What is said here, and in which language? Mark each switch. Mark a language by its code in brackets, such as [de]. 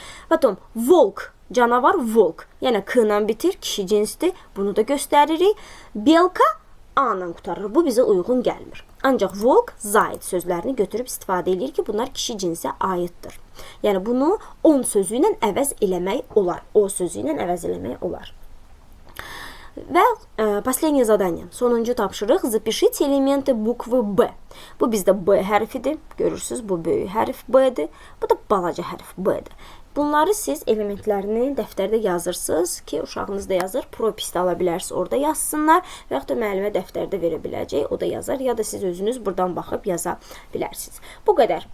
[ru] Potom volk, [az] canavar volk. Yəni K ilə bitir, kişi cinsdir. Bunu da göstəririk. Belka A-dan qutarır. Bu bizə uyğun gəlmir. Ancaq volk, zayid sözlərini götürüb istifadə edir ki, bunlar kişi cinsə aiddir. Yəni bunu on sözü ilə əvəz eləmək olar. O sözü ilə əvəz eləmək olar. Və [ru] последнее задание. [az] Sonuncu tapşırıq. [ru] Запишите элементы буквы B. [az] Bu bizdə B hərfidir. Görürsünüz, bu böyük hərf B-dir. Bu da balaca hərf B-dir. Bunları siz elementlərini dəftərdə yazırsınız ki, uşağınız da yazır, propisdə ala bilərsiniz, orada yazsınlar və yaxud da müəllimə dəftərdə verə biləcək, o da yazar, ya da siz özünüz buradan baxıb yaza bilərsiniz. Bu qədər.